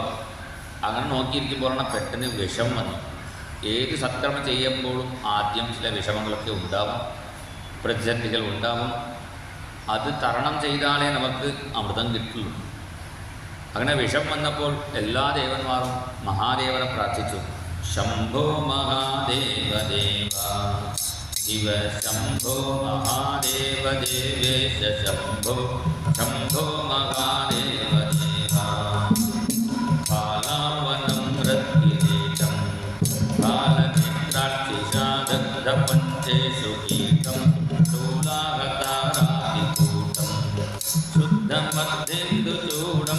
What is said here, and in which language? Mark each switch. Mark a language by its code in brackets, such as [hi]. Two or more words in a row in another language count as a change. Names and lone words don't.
[ml] അങ്ങനെ നോക്കിയിരിക്കുമ്പോഴാണ് പെട്ടെന്ന് വിഷം വന്നു. ഏത് സത്കർമ്മം ചെയ്യുമ്പോഴും ആദ്യം ചില വിഷമങ്ങളൊക്കെ ഉണ്ടാവും, പ്രതിസന്ധികൾ ഉണ്ടാവും. അത് തരണം ചെയ്താലേ നമുക്ക് അമൃതം കിട്ടുള്ളൂ. അങ്ങനെ വിഷം വന്നപ്പോൾ എല്ലാ ദേവന്മാരും മഹാദേവനെ പ്രാർത്ഥിച്ചു. [sa] ശംഭോ മഹാദേവ ദേവ शिव शम्भो महादेव देवेश शम्भो शम्भो महादेव देवा बालावनं रत्किरीटं बालमित्राक्षिषादग्धपञ्चेषु कीटं शूलाहतारादिकूटं शुद्धमध्येन्दुचूडं